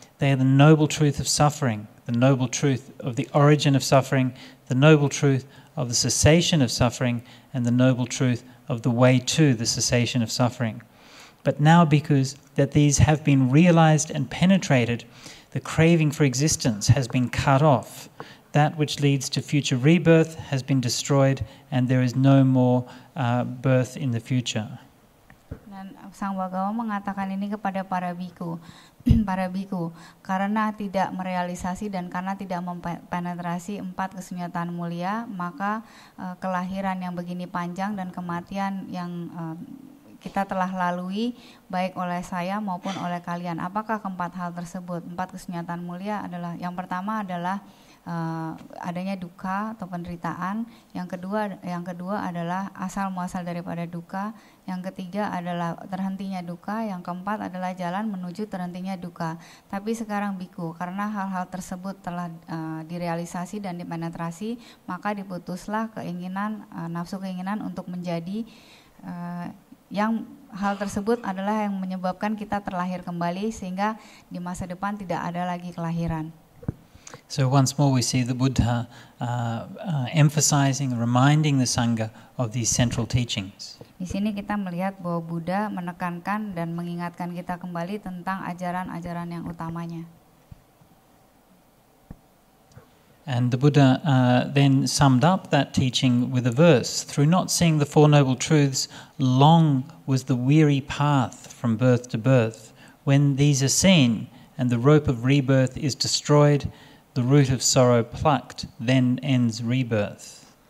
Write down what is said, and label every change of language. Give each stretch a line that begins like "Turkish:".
English: They are the noble truth of suffering, the noble truth of the origin of suffering, the noble truth of the cessation of suffering, and the noble truth of the way to the cessation of suffering. But now, because that these have been realized and penetrated, the craving for existence has been cut off. That which leads to future rebirth has been destroyed, and there is no more birth in the future.
Indonesian: Dan Sang Bagawa mengatakan ini kepada para biku. Para biku, karena tidak merealisasi dan karena tidak mempenetrasi 4 kesunyatan mulia, maka kelahiran yang begini panjang dan kematian yang kita telah lalui baik oleh saya maupun oleh kalian. Apakah keempat hal tersebut? 4 kesunyatan mulia adalah, yang pertama adalah adanya duka atau penderitaan, yang kedua adalah asal muasal daripada duka, yang ketiga adalah terhentinya duka, yang keempat adalah jalan menuju terhentinya duka. Tapi sekarang biku, karena hal-hal tersebut telah direalisasi dan dipenetrasi, maka diputuslah nafsu keinginan untuk menjadi yang hal tersebut adalah yang menyebabkan kita terlahir kembali, sehingga di masa depan tidak ada lagi kelahiran.
English: So once more we see the Buddha emphasizing, reminding the Sangha of these central teachings.
Indonesian: Di sini kita melihat bahwa Buddha menekankan dan mengingatkan kita kembali tentang ajaran-ajaran yang utamanya.
English: And the Buddha then summed up that teaching with a verse, "Through not seeing the Four Noble Truths, long was the weary path from birth to birth. When these are seen and the rope of rebirth is destroyed, the root of sorrow plucked, then ends rebirth."